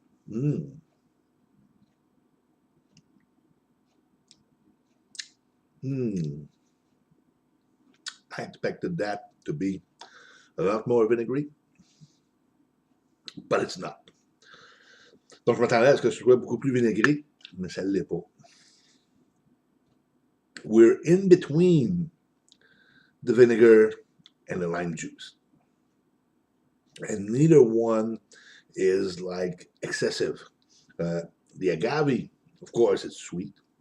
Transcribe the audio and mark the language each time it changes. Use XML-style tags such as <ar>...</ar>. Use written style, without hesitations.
<en>Mm. Mm. I expected that to be a lot more vinegary, but it's not.</en> <fr>Donc, je m'attendais à ce que ce soit beaucoup plus vinaigré, mais ça ne l'est pas.</fr> <en>We're in between the vinegar and the lime juice. And neither one is like excessive. The agave, of course, it's sweet.</en>